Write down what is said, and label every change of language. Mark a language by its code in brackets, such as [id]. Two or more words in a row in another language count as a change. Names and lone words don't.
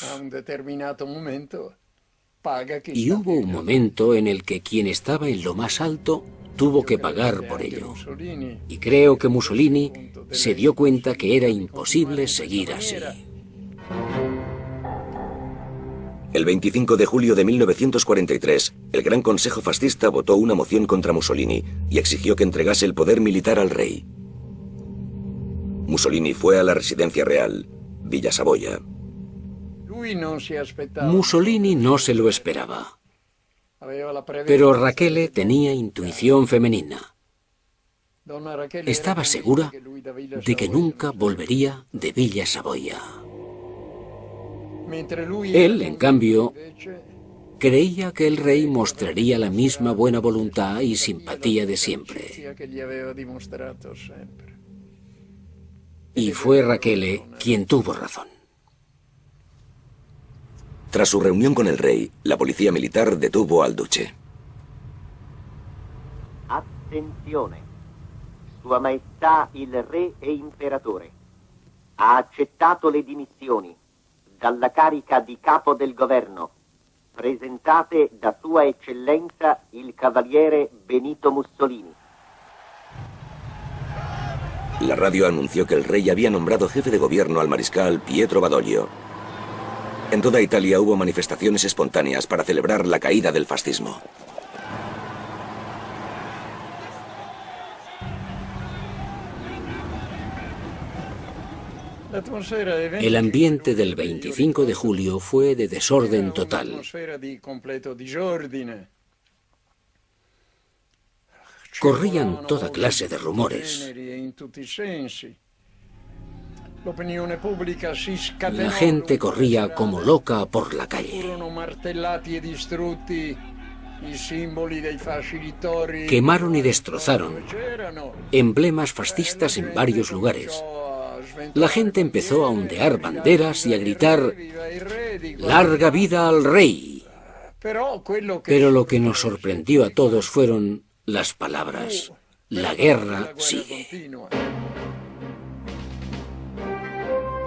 [it] a un determinato momento paga chi [es] Y [it] sta [es] hubo un momento en el que quien estaba en lo más alto tuvo que pagar por ello. Mussolini. Y creo que Mussolini se dio cuenta que era imposible seguir así. El 25 de julio de 1943, el Gran Consejo Fascista votó una moción contra Mussolini y exigió que entregase el poder militar al rey. Mussolini fue a la residencia real, Villa Savoia. [it] Lui non si aspettava. [es] Mussolini no se lo esperaba, [it] Aveva la prevenzione. [es] pero Rachele tenía intuición femenina. [it] Donna Rachele [es] Estaba era segura [it] convinta che lui da Villa [es] de que Savoia nunca volvería de Villa Savoia. [it] mentre lui [es] Él, era en cambio, [it] invece [es] creía que el rey mostraría la misma buena voluntad y simpatía de siempre. [it] sia che gli aveva dimostrato sempre. [es] Y fue Rachele quien tuvo razón. Tras su reunión con el rey, la policía militar detuvo al duce. [it] Attenzione. Sua Maestà il Re e Imperatore ha accettato le dimissioni dalla carica di capo del governo presentate da Sua Eccellenza il Cavaliere Benito Mussolini. [es] La radio anunció que el rey había nombrado jefe de gobierno al mariscal Pietro Badoglio. En toda Italia hubo manifestaciones espontáneas para celebrar la caída del fascismo. El ambiente del 25 de julio fue de desorden total. [it] Atmosfera di completo disordine. [es] Corrían toda clase de rumores. [it] Generi e in tutti i sensi. L'opinione pubblica si scatenò. [es] La gente corría como loca por la calle. [it] Furono martellati e distrutti i simboli dei fasci littori. [es] Quemaron y destrozaron [it] C'erano. [es] emblemas fascistas en varios lugares. La gente empezó a ondear banderas y a gritar ¡Larga vida al rey! Pero lo que nos sorprendió a todos fueron las palabras: la guerra sigue.